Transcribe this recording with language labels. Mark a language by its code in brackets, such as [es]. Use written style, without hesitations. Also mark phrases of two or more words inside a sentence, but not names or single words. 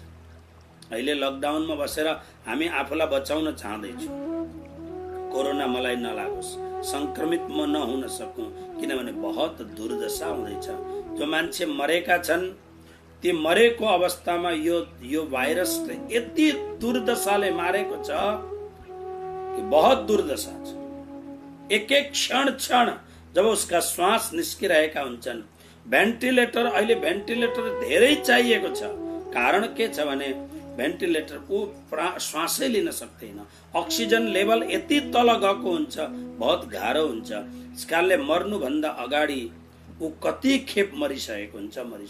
[ne] अहिले लकडाउनमा बसेर हामी आफूलाई बचाउन चाहँदैछौँ, कोरोना मलाई नलागोस्, संक्रमित म नहुन सकूँ, किनभने बहुत दुर्दशा हुँदैछ। जो मान्छे मरेका छन् ती मरेको अवस्थामा यो भाइरसले यति दुर्दशाले मारेको छ कि बहुत दुर्दशा छ। एक एक क्षण क्षण [hi] जब उसका [ne] श्वास निस्किरहेका हुन्छन्, भेन्टिलेटर, अहिले भेन्टिलेटर धेरै चाहिएको छ। कारण के छ भने भेन्टिलेटर ऊ श्वासै लिन सक्दैन, अक्सिजन लेभल यति तल गएको हुन्छ, बहुत गाह्रो हुन्छ। यसकारणले मर्नुभन्दा अगाडि ऊ कति खेप मरिसकेको हुन्छ।